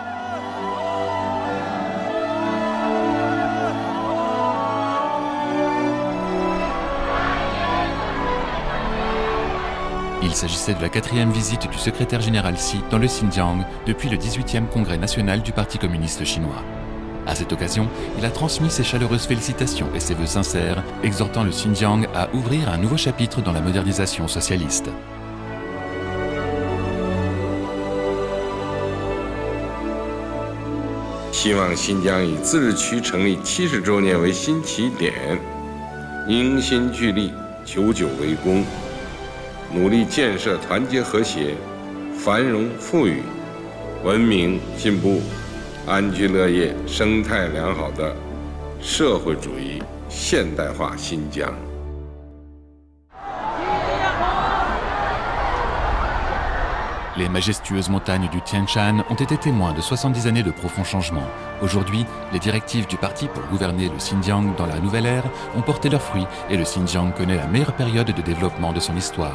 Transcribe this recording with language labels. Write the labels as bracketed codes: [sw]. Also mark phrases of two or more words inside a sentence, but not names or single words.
[fr] Il s'agissait de la 4e visite du secrétaire général Xi dans le Xinjiang depuis le 18e congrès national du Parti communiste chinois. À cette occasion, il a transmis ses chaleureuses félicitations et ses vœux sincères, exhortant le Xinjiang à ouvrir un nouveau chapitre dans la modernisation socialiste. [zh] 希望新疆以自治区成立70周年为新起点，凝心聚力，久久为功，努力建设团结和谐、繁荣富裕、文明进步、安居乐业、生态良好的社会主义现代化新疆。 [fr] Les majestueuses montagnes du Tian Shan ont été témoins de 70 années de profonds changements. Aujourd'hui, les directives du parti pour gouverner le Xinjiang dans la nouvelle ère ont porté leurs fruits et le Xinjiang connaît la meilleure période de développement de son histoire.